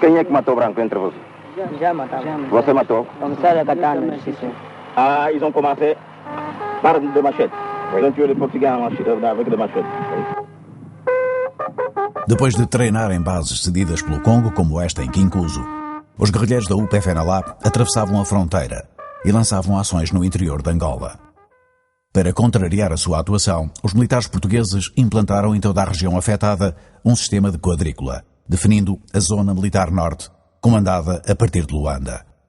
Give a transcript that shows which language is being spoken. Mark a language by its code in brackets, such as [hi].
[pt] Quem é que matou branco entre vós? Já matava. Você matou? Começaram a katana, sim, sim. [fr] Ah, ils ont commencé par de machete. Ils ont tué les Portugais avec de machete. [pt] Depois de treinar em bases cedidas pelo Congo, como esta em Kinkuzo, os guerrilheiros da UPA-FNLA atravessavam a fronteira e lançavam ações no interior de Angola. Para contrariar a sua atuação, os militares portugueses implantaram em toda a região afetada um sistema de quadrícula, definindo a Zona Militar Norte, comandada a partir de Luanda.